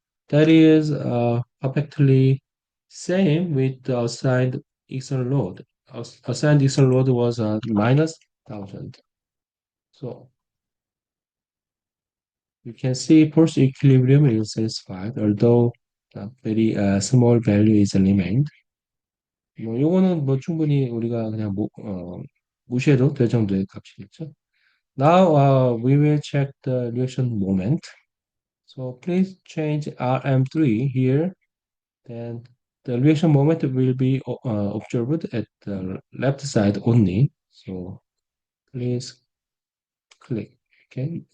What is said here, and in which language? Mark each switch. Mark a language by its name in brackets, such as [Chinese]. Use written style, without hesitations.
[English] That is perfectly same with the assigned external load. Assigned external load was minus 1,000. So you can see pulse equilibrium is satisfied, although a very small value is remained. [Korean] 뭐 요거는 뭐 충분히 우리가 그냥 무시해도 될 정도의 값이겠죠. [English] Now we will check the reaction moment. So please change RM3 here. Then the reaction moment will be observed at the left side only. So please click. Okay.